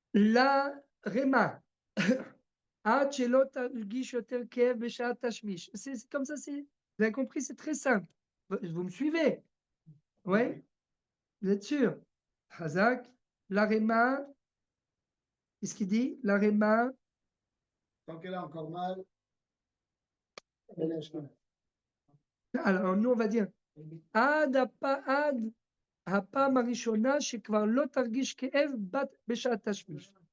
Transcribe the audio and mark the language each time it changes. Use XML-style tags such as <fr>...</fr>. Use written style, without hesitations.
<he>לרמה, עד שלא תרגיש יותר כאב בשעת תשמיש.</he> <fr>C'est comme ça, vous avez compris, c'est très simple. Vous me suivez? Oui? Vous êtes sûr? Hazak, la Réma, qu'est-ce qu'il dit? La Réma. Tant qu'elle a encore mal, Alors, nous, on va dire,</fr> <he>עד הפעם הראשונה שכבר לא תרגיש כאב בשעת תשמיש.</he>